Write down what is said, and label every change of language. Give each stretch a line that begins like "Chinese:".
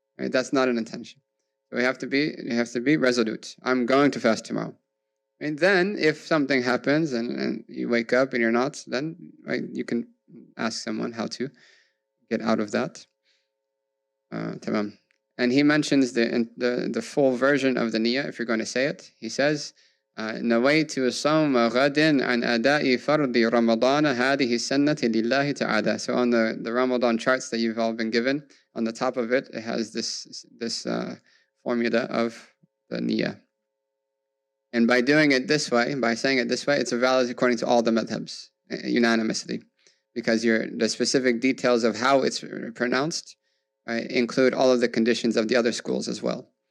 English: Right? That's not an intention. So you have to be resolute. I'm going to fast tomorrow. And then if something happens and you wake up and you're not, then you can ask someone how to get out of that. Tamam. And he mentions the full version of the niyyah, if you're going to say it. He says,
Arabic: نويت صوم غد عن أداء فرض رمضان هذه السنة لله تعالى.
English: So on the Ramadan charts that you've all been given, on the top of it, it has this formula of the niyyah. And by doing it this way, by saying it this way, it's valid according to all the madhabs, unanimously, because the specific details of how it's pronounced include all of the conditions of the other schools as well.